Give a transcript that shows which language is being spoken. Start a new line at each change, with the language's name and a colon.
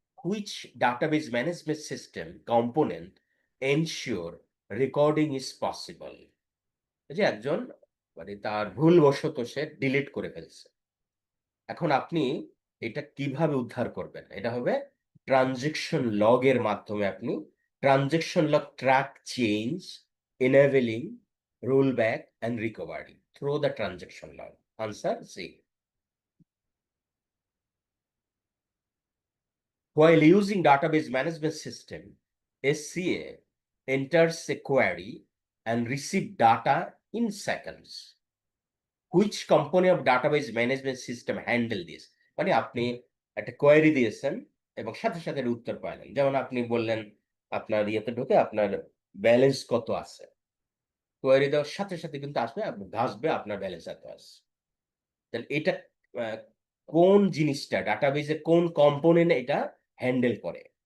English: Which database management system component ensure recording is possible?
Bangla: এই যে একজন মানে তার ভুলবশত সে ডিলিট করে ফেলছে। এখন আপনি এটা কিভাবে উদ্ধার করবেন? এটা হবে ট্রানজেকশন লগ এর মাধ্যমে আপনি transaction log track change,
English: enabling rollback and recovery through the transaction log. Answer C. While using database management system, SCA enters a query and receive data in seconds. Which component of database management system handle this?
Bangla: মানে আপনি একটা query দিয়েছেন এবং সাথে সাথে এর উত্তর পাইলেন, যেমন আপনি বললেন আপনার ইয়েতে ঢুকে আপনার ব্যালেন্স কত আছে, কোয়েরি দেওয়ার সাথে সাথে কিন্তু আসবে, ভাসবে আপনার ব্যালেন্স এত আছে। তাহলে এটা কোন জিনিসটা ডাটাবেজে কোন কম্পোনেন্ট এটা হ্যান্ডেল করে?